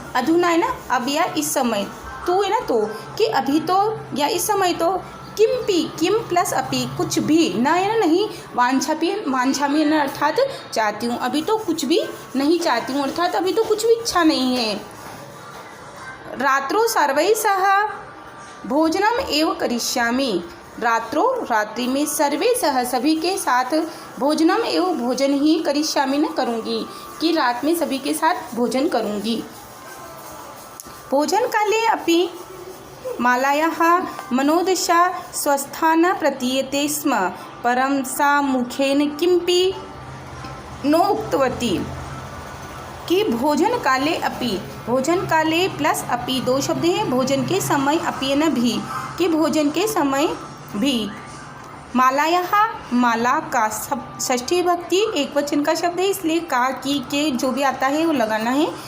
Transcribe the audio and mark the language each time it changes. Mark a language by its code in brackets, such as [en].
[hi] अधुना है ना अब या इस समय, तू है ना तो, कि अभी तो या इस समय तो, किम्पी किम प्लस अपी कुछ भी, न है ना नहीं, वांछामि न अर्थात चाहती हूँ, अभी तो कुछ भी नहीं चाहती हूँ, अर्थात अभी तो कुछ भी इच्छा नहीं है। [sa] रात्रो सर्वैः सह भोजनम एव करिष्यामि। रात्रो [hi] रात्रि में [sa] सर्वे सह [hi] सभी के साथ [sa] भोजनम एवं [hi] भोजन ही [sa] करिष्यामि न [hi] करूँगी, कि रात में सभी के साथ भोजन करूँगी। [sa] भोजन काले अपि मालायाः मनोदशा स्वस्था न प्रतीयते स्म, परं सा मुखेन किमपि न उक्तवती। [hi] कि [sa] भोजन काले अपि, [hi] भोजन काले प्लस अपि दो शब्द हैं, भोजन के समय अपि न भी, कि भोजन के समय भी। मालायाः, माला का षष्ठी विभक्ति एक वचन का शब्द है, इसलिए का की के जो भी आता है वो लगाना है।